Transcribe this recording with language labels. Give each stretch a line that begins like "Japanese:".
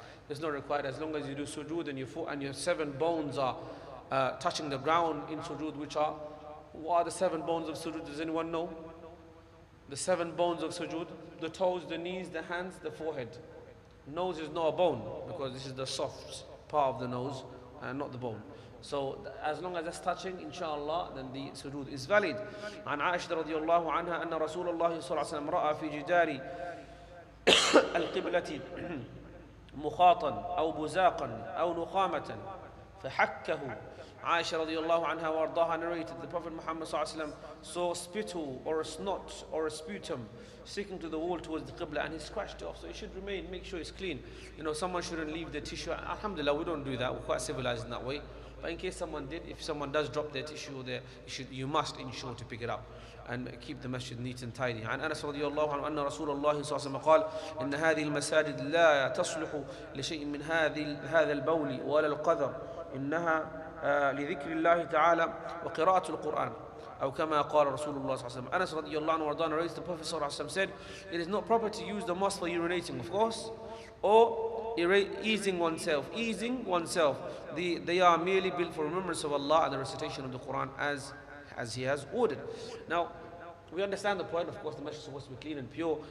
English: It's not required as long as you do sujood and your foot and your 7 bones are touching the ground in sujood, what are the 7 bones of sujood? Does anyone know? The 7 bones of sujood: the toes, the knees, the hands, the forehead. Nose is not a bone because this is the soft part of the nose and not the bone. So as long as that's touching, inshallah, then the sujood is valid.
Arabic: عن عائشة رضي الله عنها أن رسول الله صلى الله عليه وسلم رأى في جدار القبلة مخاطا أو بزاقا أو نخامة فحكه.
English: Aisha radiallahu anha wa ardaha narrated the Prophet Muhammad sallallahu alaihi wasallam saw spittle or a snot or a sputum sticking to the wall towards the Qibla and he scratched it off. So it should remain, make sure it's clean. Someone shouldn't leave the tissue. Alhamdulillah, we don't do that. We're quite civilized in that way. But in case someone did, if someone does drop their tissue there, you must ensure to pick it up and keep the masjid neat and tidy.
Arabic: عن أنس رضي الله عنه أن رسول الله صلى الله عليه وسلم قال إن هذه المساجد لا تصلح لشيء من هذا البول ولا القذر إنها لذكر الله تعالى وقراءة القرآن أو كما قال رسول الله صلى الله عليه وسلم.
English: Anas
Arabic: رضي الله عنه وارضاه
English: narrates the Prophet صلى الله عليه وسلم said, it is not proper to use the mosque for urinating, of course, or easing oneself. They are merely built for remembrance of Allah and the recitation of the Quran as He has ordered. Now, we understand the point. Of course, the masjid is supposed to be clean and pure.